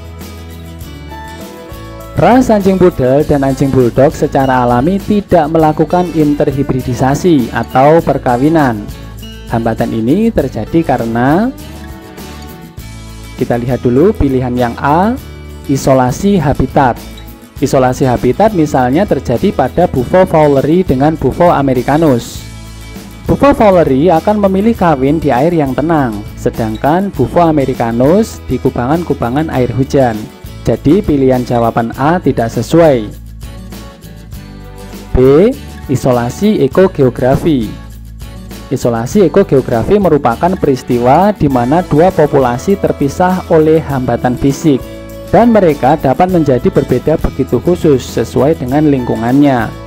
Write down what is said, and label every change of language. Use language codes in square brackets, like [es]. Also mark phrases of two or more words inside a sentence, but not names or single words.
[id] Ras anjing pudel dan anjing bulldog secara alami tidak melakukan interhibridisasi atau perkawinan. Hambatan ini terjadi karena, kita lihat dulu pilihan yang A, isolasi habitat. Isolasi habitat misalnya terjadi pada Bufo fowleri dengan Bufo americanus. Bufo fowleri akan memilih kawin di air yang tenang, sedangkan Bufo americanus di kubangan-kubangan air hujan. Jadi pilihan jawaban A tidak sesuai. B. Isolasi ekogeografi. Isolasi ekogeografi merupakan peristiwa di mana dua populasi terpisah oleh hambatan fisik, dan mereka dapat menjadi berbeda begitu khusus sesuai dengan lingkungannya.